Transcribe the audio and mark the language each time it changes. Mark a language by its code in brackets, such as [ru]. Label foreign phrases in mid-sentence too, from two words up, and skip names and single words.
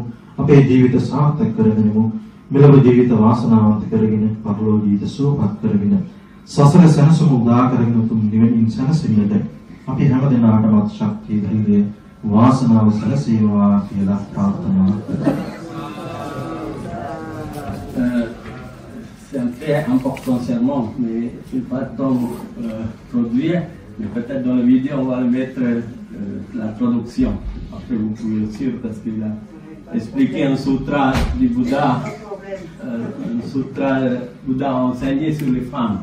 [si] අපේ ජීවිත සාර්ථක කරගනිමු. මෙලොව ජීවිත වාසනාවන්ත කරගෙන, පරලොව ජීවිත සුවපත් කරගෙන, සසර සැනසුම උදා කරගෙන උතුම් නිවනින් සැනසෙන්නට අපි හැමදෙනාටම ශක්තිය, ධෛර්යය, වාසනාව සැලසේවා කියලා ප්‍රාර්ථනා කරමු. [fr] C'est un très important sermon, mais je ne vais pas tant produire, mais peut-être dans la vidéo on va le mettre la traduction. Après vous pouvez le suivre parce qu'il a expliqué un sutra du Bouddha, un sutra Bouddha enseigné sur les femmes.